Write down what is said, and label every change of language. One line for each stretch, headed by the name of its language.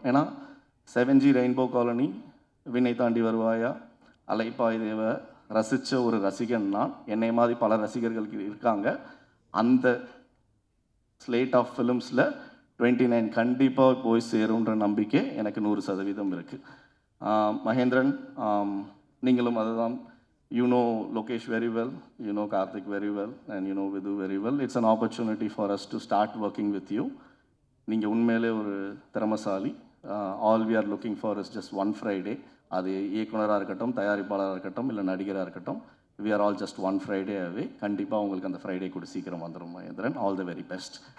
Tamil: ஏன்னா 7G rainbow colony, வினை தாண்டி வருவாயா, அலைப்பாய் தேவ ரசித்த ஒரு ரசிகன் நான். என்னை மாதிரி பல ரசிகர்களுக்கு இருக்காங்க. அந்த ஸ்லேட் ஆஃப் ஃபிலிம்ஸில் 29 கண்டிப்பாக போய் சேருன்ற நம்பிக்கை எனக்கு 100% இருக்குது. மகேந்திரன், நீங்களும் அதுதான்.
English: You know Lokesh very well, you know Karthik very well, and you know Vidhu very well. It's an opportunity for us to start working with you.
Tamil: நீங்கள் உண்மையிலே ஒரு திறமசாலி.
English: All we are looking for is just one Friday.
Tamil: அது இயக்குனராக இருக்கட்டும், தயாரிப்பாளராக இருக்கட்டும், இல்லை நடிகராக இருக்கட்டும்,
English: We are all just one Friday away.
Tamil: கண்டிப்பாக உங்களுக்கு அந்த ஃப்ரைடே கூட சீக்கிரம் வந்துடும் Mahendran.
English: All the very best.